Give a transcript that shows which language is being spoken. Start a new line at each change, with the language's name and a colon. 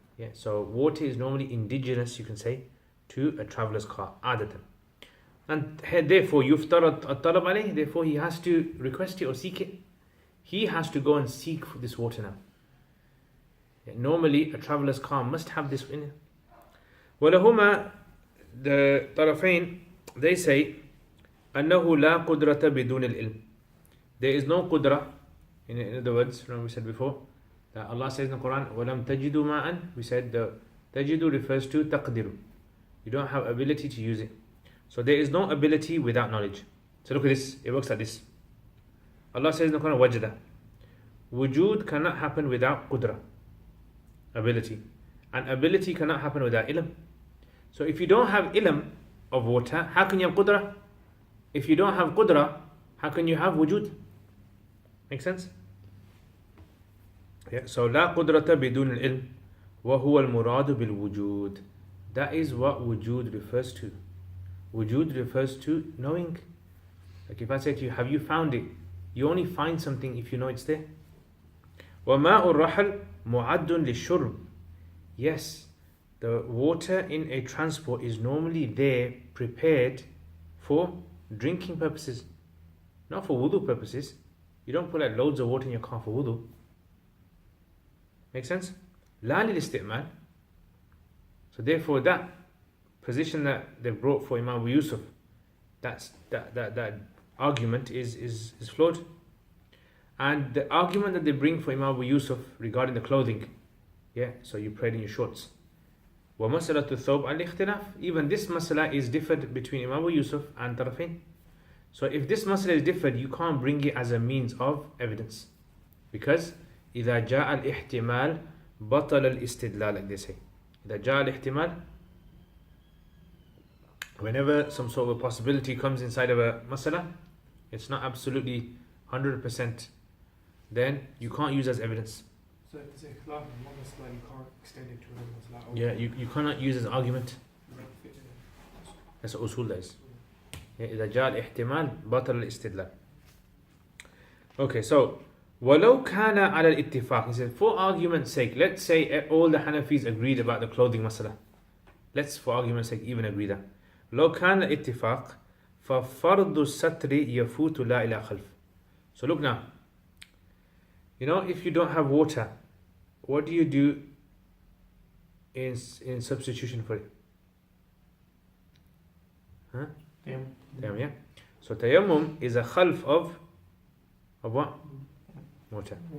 English: Yeah, so water is normally indigenous, you can say, to a traveler's car,
Arabic: عادة.
English: And therefore
Arabic: يفترض الطلب عليه,
English: therefore he has to request it or seek it. He has to go and seek for this water now. Yeah, normally a traveler's car must have this in it.
Arabic: ولهما,
English: the
Arabic: طرفين,
English: they say
Arabic: أنه لا قدرة بدون العلم.
English: There is no qudra. In other words, remember we said before that Allah says in the Quran,
Arabic: وَلَمْ تَجِدُوا مَاءً.
English: We said the tajidu refers to taqdiru. You don't have ability to use it. So there is no ability without knowledge. So look at this, it works like this. Allah says in the Quran, wajda. Wujud cannot happen without qudra, ability. And ability cannot happen without ilm. So if you don't have ilm of water, how can you have qudra? If you don't have qudra, how can you have wujud? Make sense? Yeah, so
Arabic: لا قدرة بدون العلم وهو المراد بالوجود.
English: That is what wujud refers to. Wujud refers to knowing. Like if I say to you, have you found it? You only find something if you know it's there.
Arabic: وماء الرحل معد للشرب.
English: Yes, the water in a transport is normally there prepared for drinking purposes, not for wudu purposes. You don't put like loads of water in your car for wudu. Make sense?
Arabic: لا للاستعمال.
English: So therefore that position that they brought for Imam Abu Yusuf, that argument is flawed. And the argument that they bring for Imam Abu Yusuf regarding the clothing, yeah, so you prayed in your shorts.
Arabic: وَمَسَلَةُ الثَّوْبِ الْإِخْتِلَافِ.
English: Even this masala is differed between Imam Abu Yusuf and Tarafain. So if this masala is differed, you can't bring it as a means of evidence. Because
Arabic: إِذَا جَاءَ الْإِحْتِمَالِ بَطَلَ الْإِسْتِدْلَالِ,
English: like they say.
Arabic: إِذَا جَاءَ الْإِحْتِمَالِ,
English: whenever some sort of a possibility comes inside of a masala, it's not absolutely 100%, then you can't use as evidence. So if there's a khilaf in one masala, you can't extend it to another masala. Yeah, you cannot use as argument. That's what usul is.
Arabic: إذا جاء الاحتمال بطل الاستدلال.
English: Okay, so
Arabic: ولو كان على الاتفاق.
English: He said, for argument's sake, let's say all the Hanafis agreed about the clothing masala. Let's, for argument's sake, even agree that.
Arabic: لو كان الاتفاق ففرض الستر يفوت لا إلى خلف.
English: So look now. You know, if you don't have water, what do you do in substitution for it? Huh? Tayammum, yeah. So tayammum is a khalf of what? Water.